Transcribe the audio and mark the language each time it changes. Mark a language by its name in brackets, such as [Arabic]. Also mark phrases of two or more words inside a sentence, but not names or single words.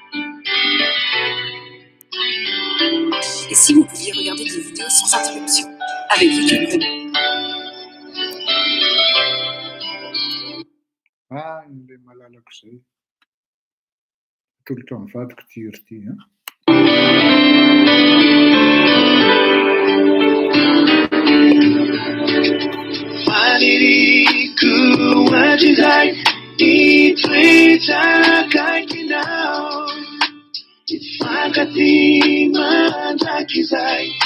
[French] Et si vous pouviez regarder des vidéos sans interruption? Allez-y, je vous [Malagasy] Ilay malalaka izay. Tolotra mivadika ty ry ty, an. Faniriko hatrizay itoetrakaikinao, ifankaty mandrakizay